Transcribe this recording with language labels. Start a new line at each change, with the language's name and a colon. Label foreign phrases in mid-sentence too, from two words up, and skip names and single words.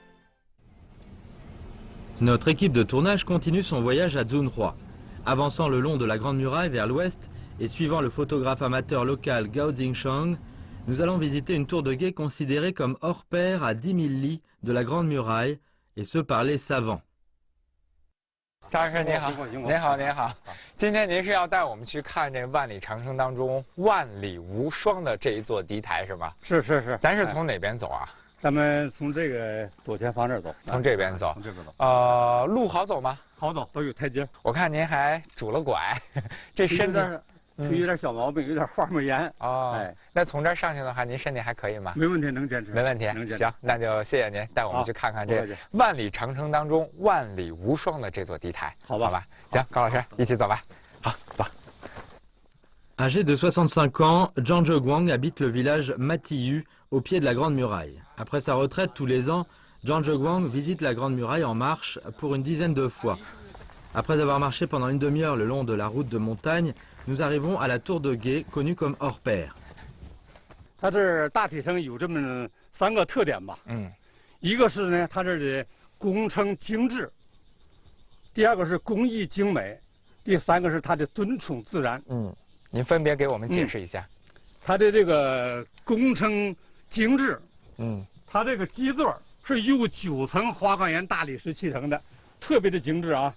French: Notre équipe de tournage continue son voyage à Zunhua. Avançant le long de la Grande Muraille vers l'ouest et suivant le photographe amateur local Gao Jingsheng, nous allons visiter une tour de guet considérée comme hors pair à 10 000 lits de la Grande Muraille, et ce par les savants.
Chinese: 张老师您好，您好，您好。今天您是要带我们去看这万里长城当中万里无双的这一座敌台是吗？是是是。咱是从哪边走啊？咱们从这个左前方这儿走。从这边走。从这边走。路好走吗？好走，都有台阶。我看您还拄了拐，这身体有点小毛病，有点花木炎。哦，哎，那从这儿上去的话，您身体还可以吗？没问题，能坚持。没问题，行，那就谢谢您带我们去看看这万里长城当中万里无双的这座敌台。好吧，好吧，行，高老师一起走吧。好，走。
French: Âgé de 65 ans, Zhang Zheguang habite le village Matiyu, au pied de la Grande Muraille. Après sa retraite tous les ans, Zhang Zheguang visite la Grande Muraille en marche pour une dizaine de fois. Après avoir marché pendant une demi-heure le long de la route de montagne, nous arrivons à la tour de guet, connue comme hors pair.
Chinese: 它这大体上有这么3个特点吧。一个是呢，它这的工程精致；第二个是工艺精美；第三个是它的尊崇自然。您分别给我们解释一下。它的这个工程精致，它这个基座是由9层花岗岩大理石砌成的，特别的精致啊。